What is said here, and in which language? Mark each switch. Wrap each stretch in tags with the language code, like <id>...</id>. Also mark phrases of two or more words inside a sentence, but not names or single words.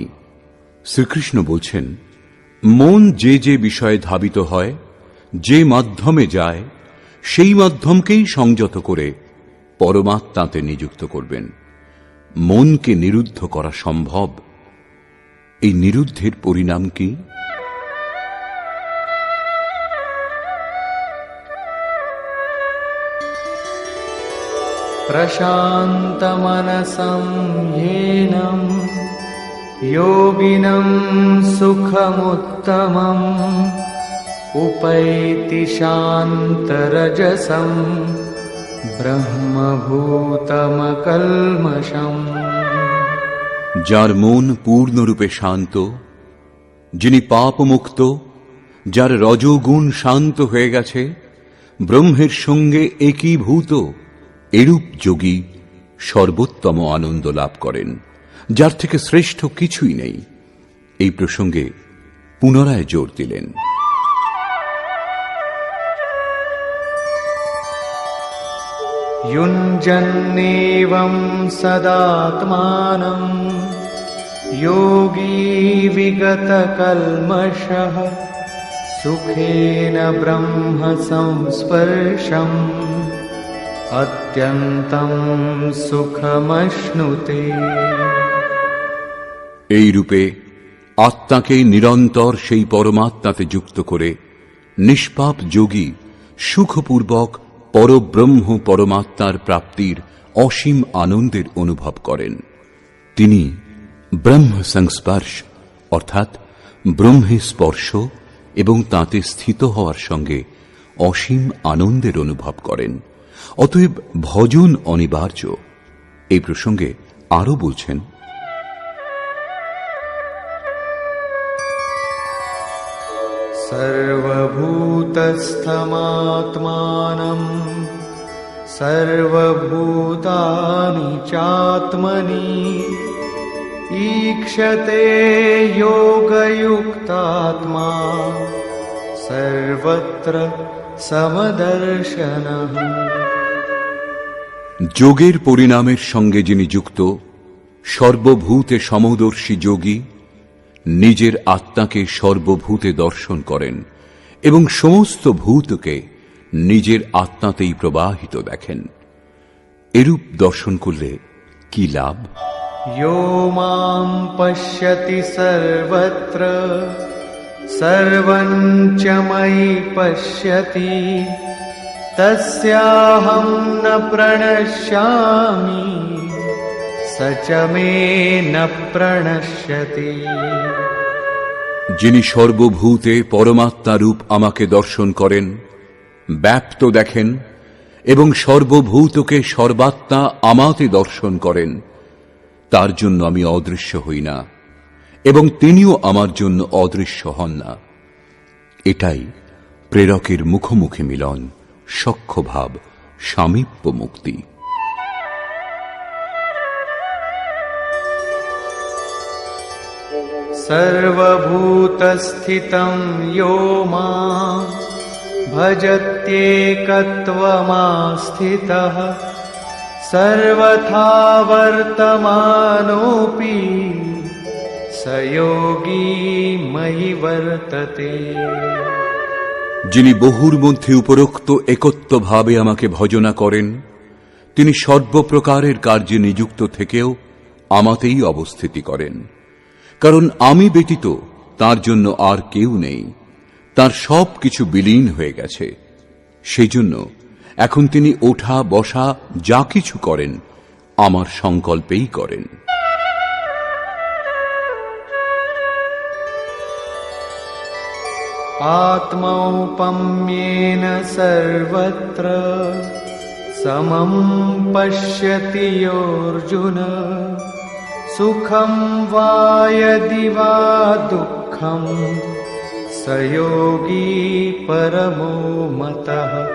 <bn>শ্রীকৃষ্ণ বলছেন, মন যে যে বিষয়ে ধাবিত হয়, যে মাধ্যমে যায়, সেই মাধ্যমকেই সংযত করে পরমাত্মাতে নিযুক্ত করবেন। মনকে নিরুদ্ধ করা সম্ভব। এই নিরুদ্ধের পরিণাম কি?</bn> <sa>प्रशान्तमनसं येनं योगिनं सुखमुत्तमम् उपैति शान्तरजसं ब्रह्मभूतमकल्मषम्।</sa> <bn>যার মন পূর্ণরূপে শান্ত, যিনি পাপমুক্ত, যার রজোগুণ শান্ত হয়ে গেছে, ব্রহ্মের সঙ্গে একীভূত, এরূপ যোগী সর্বোত্তম আনন্দ লাভ করেন, যার থেকে শ্রেষ্ঠ কিছুই নেই। এই প্রসঙ্গে পুনরায় জোর দিলেন।</bn> <sa>युञ्जन्नेवं सदात्मानं योगी विगतकल्मषः सुखेन ब्रह्म संस्पर्शम् अत्यन्तं सुखमश्नुते।</sa> <bn>এই রূপে আত্মাকে নিরন্তর সেই পরমাত্মাতে যুক্ত করে নিষ্পাপ যোগী সুখপূর্বক পরব্রহ্ম পরমাত্মার প্রাপ্তির অসীম আনন্দের অনুভব করেন। তিনি ব্রহ্ম সংস্পর্শ অর্থাৎ ব্রহ্মে স্পর্শ এবং তাতে স্থিত হওয়ার সঙ্গে অসীম আনন্দের অনুভব করেন। অতএব ভজন অনিবার্য। এই প্রসঙ্গে আরো বলছেন,</bn> <sa>सर्वभूतस्थमात्मानं सर्वभूतानि चात्मनि ईक्षते योगयुक्तात्मा सर्वत्र समदर्शनः।</sa> <bn>যোগের পরিণামের সঙ্গে যিনি যুক্ত, সর্বভূতে সমদর্শী যোগী নিজের আত্মাকে সর্বভূতে দর্শন করেন এবং সমস্ত ভূতকে নিজের আত্মাতেই প্রবাহিত দেখেন। এরূপ দর্শন করলে কি লাভ?</bn> <sa>यो मां पश्यति सर्वत्र सर्वं च मयि पश्यति तस्याहं न प्रणश्यामि स च मे न प्रणश्यति।</sa> <bn>যিনি সর্বভূতে পরমাত্মা রূপ আমাকে দর্শন করেন, ব্যাপ্ত দেখেন এবং সর্বভূতকে সর্বাত্মা আমাতে দর্শন করেন, তার জন্য আমি অদৃশ্য হই না এবং তিনিও আমার জন্য অদৃশ্য হন না। এটাই প্রেরকের মুখোমুখি মিলন, সখ্যভাব, সামীপ্য মুক্তি।</bn> <sa>सर्वभूतस्थितं यो मां भजत्येकत्वमास्थितः सर्वथा वर्तमानोऽपि स योगी मयि वर्तते।</sa> <bn>যিনি বহুর মধ্যে উপরোক্ত একত্বভাবে আমাকে ভজনা করেন, তিনি সর্বপ্রকারের কার্যে নিযুক্ত থেকেও আমাতেই অবস্থিতি করেন। কারণ আমি ব্যতীত তার জন্য আর কেউ নেই, তার সব কিছু বিলীন হয়ে গেছে। সেই জন্য এখন তিনি ওঠা বসা যা কিছু করেন আমার সংকল্পেই করেন।</bn> <sa>आत्मौपम्येन सर्वत्र समं पश्यति योऽर्जुन सुखं वा यदि वा दुःखं स योगी परमो मतः।</sa>